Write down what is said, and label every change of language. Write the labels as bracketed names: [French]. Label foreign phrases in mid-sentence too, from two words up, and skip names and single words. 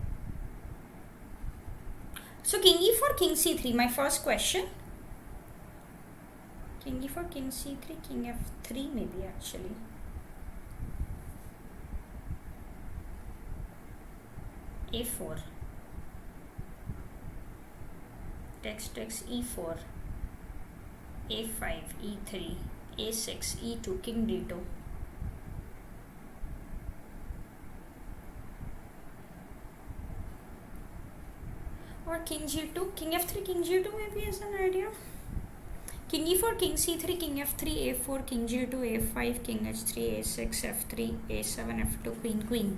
[English] So King E4, King C3, my first question. King E4, King C3, King F3 maybe actually. A4. Takes E4. A5, E3, A6, E2, King D2. Or King G2, King F3, King G2 maybe is an idea. King E4, King C3, King F3, A4, King G2, A5, King H3, A6, F3, A7, F2, Queen, Queen.